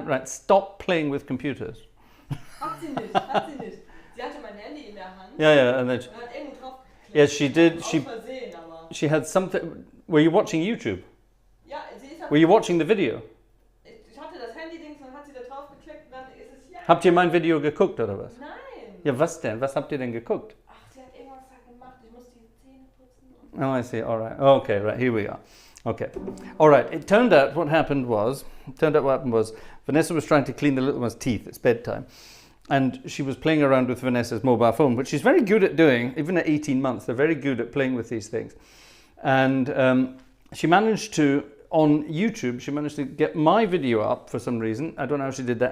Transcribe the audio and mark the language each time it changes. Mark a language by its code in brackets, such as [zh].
[en] Right, stop playing with computers. [de] Hat sie nicht, hat sie nicht. Sie hatte mein Handy in der Hand. [en] Yeah, and then yes, she did. She had something. Were you watching YouTube? [de] Ja, [en] were you watching the video? [de] Ich hatte das Handy-Dings und hat sie da drauf geklickt und dann ist es ja. Habt ihr mein Video geguckt oder was? Nein. Ja, was denn? Was habt ihr denn geguckt? Ach, sie hat irgendwas gemacht. Ich muss die Zähne putzen. [en] Oh, I see. All right. Okay, right. Here we are. Okay. All right. It turned out what happened was Vanessa was trying to clean the little one's teeth. It's bedtime. And she was playing around with Vanessa's mobile phone, which she's very good at doing, even at 18 months. They're very good at playing with these things. And she managed to, on YouTube, she managed to get my video up for some reason. I don't know how she did that.